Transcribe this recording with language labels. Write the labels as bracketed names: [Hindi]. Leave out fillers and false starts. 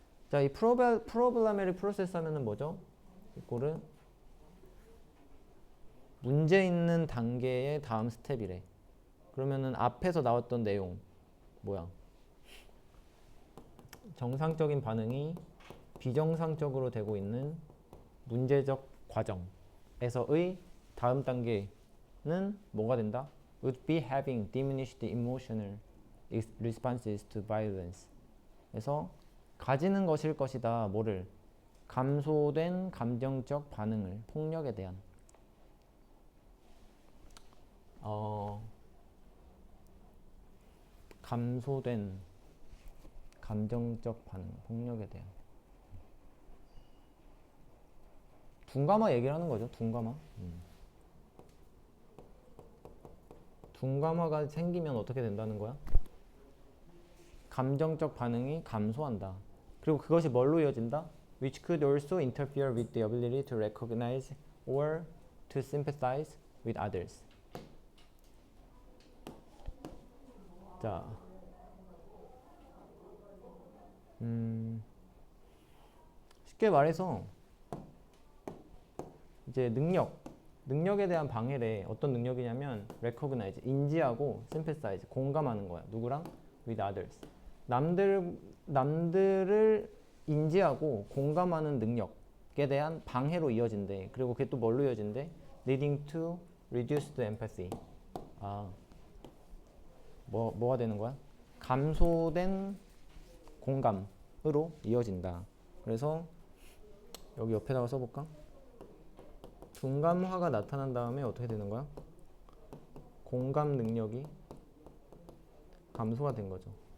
[Korean] 자, 이 [English] problematic process [Korean] 하면은 뭐죠? 이거를 문제 있는 단계의 다음 스텝이래. 그러면은 앞에서 나왔던 내용 뭐야? 정상적인 반응이 비정상적으로 되고 있는 문제적 과정에서의 다음 단계는 뭐가 된다? [English] Would be having diminished emotional responses to violence. [Korean] 그래서 가지는 것일 것이다. 뭐를? 감소된 감정적 반응을 폭력에 대한 감소된 감정적 반응 폭력에 대한 둔감화 얘기를 하는 거죠. 둔감화. 둔감화가 생기면 어떻게 된다는 거야? 감정적 반응이 감소한다. 그리고 그것이 뭘로 이어진다? [English] Which could also interfere with the ability to recognize or to sympathize with others. [Korean] 자, 쉽게 말해서 이제 능력에 대한 방해래. 어떤 능력이냐면 recognize, 인지하고 sympathize, 공감하는 거야. 누구랑? [English] with others. [Korean] 남들을 인지하고 공감하는 능력에 대한 방해로 이어진대. 그리고 그게 또 뭘로 이어진대? [English] leading to reduced empathy. [Korean] 뭐가 되는 거야? 감소된 공감으로 이어진다. 그래서 여기 옆에다가 써볼까? 둔감화가 나타난 다음에 어떻게 되는 거야? 공감 능력이 감소가 된 거죠.